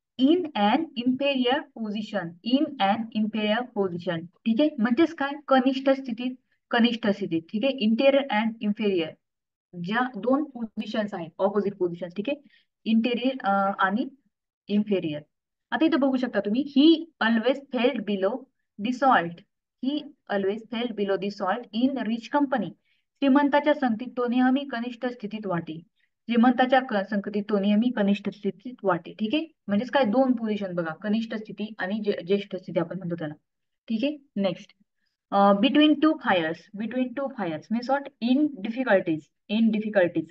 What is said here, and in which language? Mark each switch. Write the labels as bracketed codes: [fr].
[en] In an inferior position. [mr] In an inferior position. ठीक आहे. म्हणजेच काय? कनिष्ठ स्थितीत. कनिष्ठ स्थितीत. ठीक आहे. [en] interior and inferior [mr] ज्या दोन पोझिशन्स आहेत, [en] Opposite position. [mr] ठीक आहे. इंटेरियर आणि इन्फेरियर. आता इथं बघू शकता तुम्ही, [en] He always felled below the salt. He always felled below the salt in rich company. [mr] श्रीमंताच्या संगतीत तो नेहमी कनिष्ठ स्थितीत वाटे. श्रीमंताच्या संगतीत तो नेहमी कनिष्ठ स्थितीत वाटे. ठीक आहे. म्हणजेच काय? दोन पोझिशन बघा, कनिष्ठ स्थिती आणि ज्येष्ठ स्थिती आपण म्हणतो त्याला. ठीक आहे. Next. [en] Between two fires. Between two fires means what? In difficulties. In difficulties.